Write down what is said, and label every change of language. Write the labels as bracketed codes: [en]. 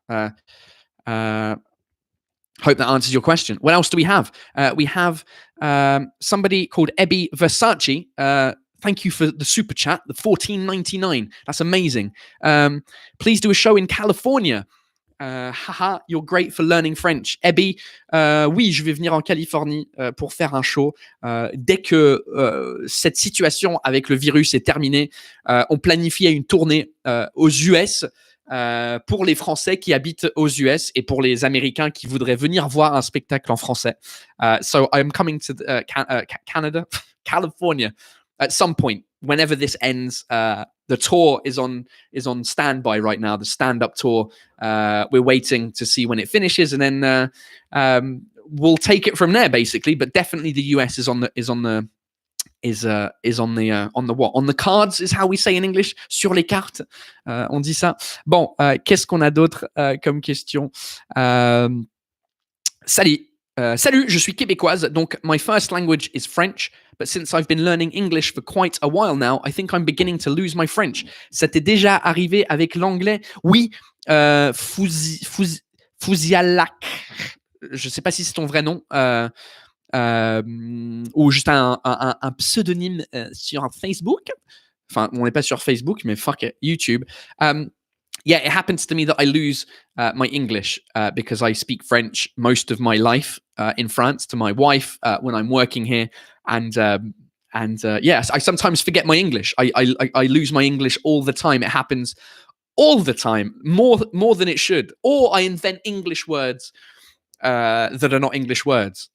[en] Hope that answers your question. What else do we have? We have somebody called Ebby Versace. Thank you for the super chat, the $14.99. That's amazing. Please do a show in California. Haha, you're great for learning French. [fr] Abby, oui, je vais venir en Californie pour faire un show. Dès que cette situation avec le virus est terminée, on planifiait une tournée aux US. pour les Français qui habitent aux US et pour les Américains qui voudraient venir voir un spectacle en français. [en] So I'm coming to Canada, California at some point. Whenever this ends, the tour is on standby right now. The stand-up tour. We're waiting to see when it finishes, and then we'll take it from there, basically. But definitely, the US is on the what? On the cards is how we say in English. [fr] Sur les cartes, on dit ça. Bon, qu'est-ce qu'on a d'autre comme question? Salut, je suis québécoise, donc [en] my first language is French, but since I've been learning English for quite a while now, I think I'm beginning to lose my French. [fr] Ça t'est déjà arrivé avec l'anglais? Oui, Fouzialac. Je sais pas si c'est ton vrai nom. Ou juste un pseudonyme sur Facebook. Enfin, on n'est pas sur Facebook, mais [en] fuck it, [fr] YouTube. [en] Yeah, it happens to me that I lose my English because I speak French most of my life in France to my wife when I'm working here, and yes, I sometimes forget my English. I lose my English all the time. It happens all the time, more than it should, or I invent English words that are not English words.